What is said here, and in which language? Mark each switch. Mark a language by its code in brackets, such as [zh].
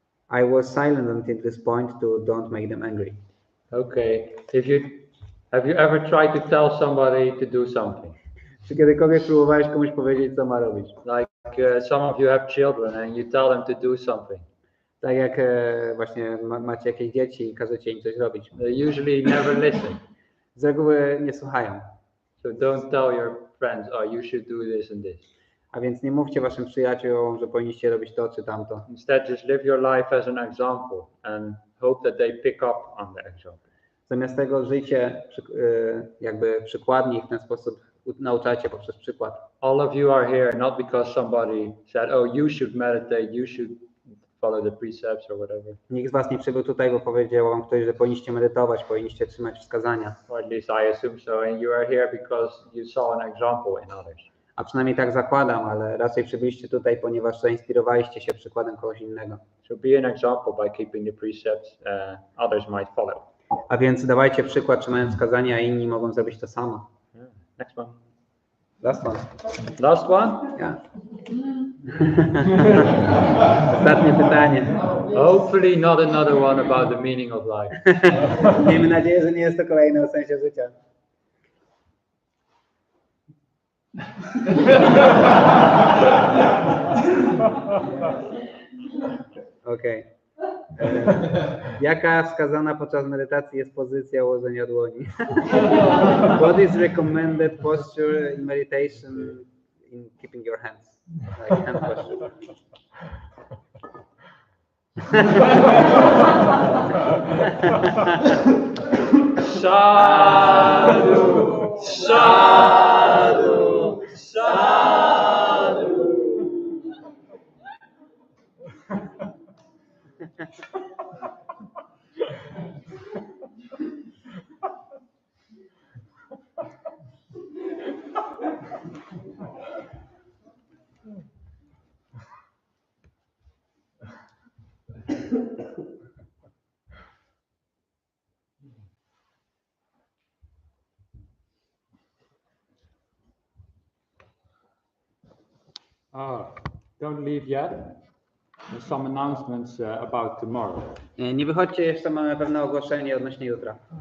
[en] I was silent until this point to don't make them angry. Okay. Have you ever tried to tell somebody to do something? [pl] Czy kiedykolwiek próbowałeś komuś powiedzieć, co ma robić? [en] Like some of you have children and you tell them to do something. [pl] Tak jak właśnie macie jakieś dzieci i każecie im coś robić. [en] They usually never listen. [pl] Z reguły nie słuchają. [en] So don't tell your friends, oh, you should do this and this. [pl] A więc nie mówcie waszym przyjaciołom, że powinniście robić to czy tamto. [en] Instead, just live your life as an example and hope that they pick up on the example. [pl] Zamiast tego żyjcie jakby przykładnie i w ten sposób nauczacie poprzez przykład. [en] All of you are here not because somebody said, oh, you should meditate, you should follow the precepts or whatever. [pl] Nikt z was nie przybył tutaj, bo powiedział wam ktoś, że powinniście medytować, powinniście trzymać wskazania. [en] Or at least I assume so. And you are here because you saw an example in others. [pl] A przynajmniej tak zakładam, ale raczej przybyliście tutaj, ponieważ zainspirowaliście się przykładem kogoś innego. [en] So be an example by keeping the precepts, others might follow. [pl] A więc dawajcie przykład, trzymając wskazania, a inni mogą zrobić to samo. [en] Yeah. Next one. Last one. Last one? Yeah. [pl] Ostatnie pytanie. [en] Hopefully not another one about the meaning of life. [pl] Miejmy nadzieję, że nie jest to kolejne o sensie życia. Okej. Jaka wskazana podczas medytacji jest pozycja ułożenia dłoni? [en] What is recommended posture in meditation in keeping your hands? Like hand posture. [pi] Sadhu, sadhu, sadhu. [en] Don't leave yet. There's some announcements about tomorrow. [pl] Nie wychodźcie, jeszcze mamy pewne ogłoszenie odnośnie jutra.